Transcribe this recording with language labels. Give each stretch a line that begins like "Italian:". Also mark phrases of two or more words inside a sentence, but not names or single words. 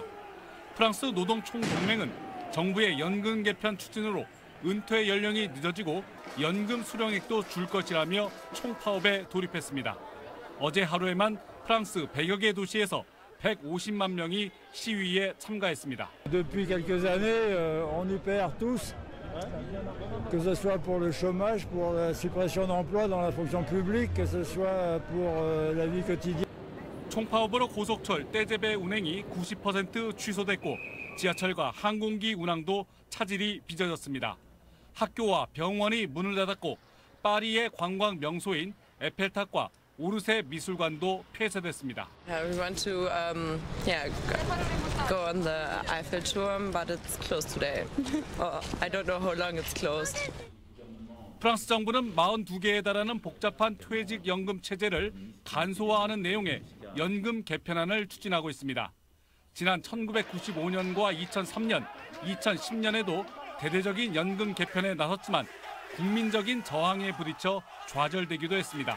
Korean: 프랑스 노동총동맹은 정부의 연금 개편 추진으로 은퇴 연령이 늦어지고 연금 수령액도 줄 것이라며 총파업에 돌입했습니다. 어제 하루에만 프랑스 100여 개 도시에서 150만 명이 시위에 참가했습니다.
French: Depuis quelques années, on y perd tous, que ce soit pour le chômage, pour la suppression d'emplois dans la fonction publique, que ce soit pour la vie quotidienne.
Korean: 총파업으로 고속철, 떼제배 운행이 90% 취소됐고 지하철과 항공기 운항도 차질이 빚어졌습니다. 학교와 병원이 문을 닫았고 파리의 관광 명소인 에펠탑과 오르세 미술관도 폐쇄됐습니다.
English: We want to go on the Eiffelturm, but it's closed today. I don't know how long it's closed.
Korean: 프랑스 정부는 42개에 달하는 복잡한 퇴직연금 체제를 간소화하는 내용의 연금 개편안을 추진하고 있습니다. 지난 1995년과 2003년, 2010년에도 대대적인 연금 개편에 나섰지만 국민적인 저항에 부딪혀 좌절되기도 했습니다.